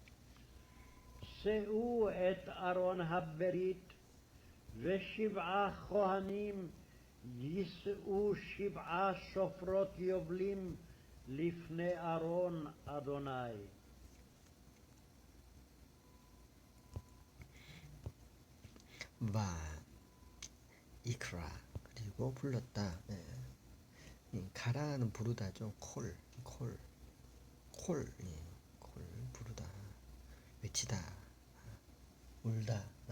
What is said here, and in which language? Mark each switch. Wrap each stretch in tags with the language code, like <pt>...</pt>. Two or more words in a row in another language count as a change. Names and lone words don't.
<he>שאו את ארון הברית ו7 כהנים יישאו 7 שופרות יובלים לפני ארון אדוני. ויקרא</he> <ko>그리고 불렀다. 예. 이 가라는 부르다죠. 콜 예. 콜 부르다 외치다 울다.</ko>